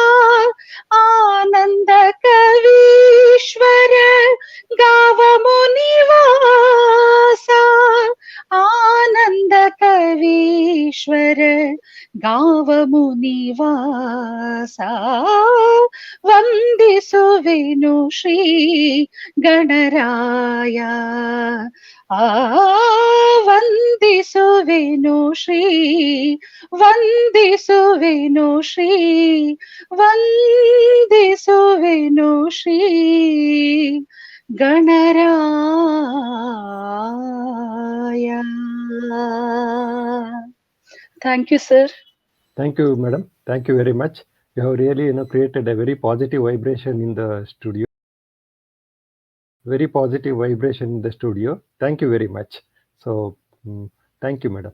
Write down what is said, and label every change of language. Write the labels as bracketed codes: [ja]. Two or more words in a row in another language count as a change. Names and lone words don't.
[kn] ಆನಂದ ಕವೀಶ್ವರ ಗಾವ ಮುನಿವಾಸ ಆನಂದ ಕವೀಶ್ವರ ಗಾವ ಮುನಿವಾಸ ವಂದಿಸುವೆನು ಶ್ರೀ ಗಣರಾಯ ವಂದಿಸುವೆನು ಶ್ರೀ ವಂದಿಸುವೆನು ಶ್ರೀ ವಂದಿಸುವೆನು ಶ್ರೀ ಗಣರಾಯ. [en] Thank you, sir. Thank you, madam. Thank you very much. You have really created a very positive vibration in the studio. Very positive vibration in the studio. Thank you very much. So thank you, madam.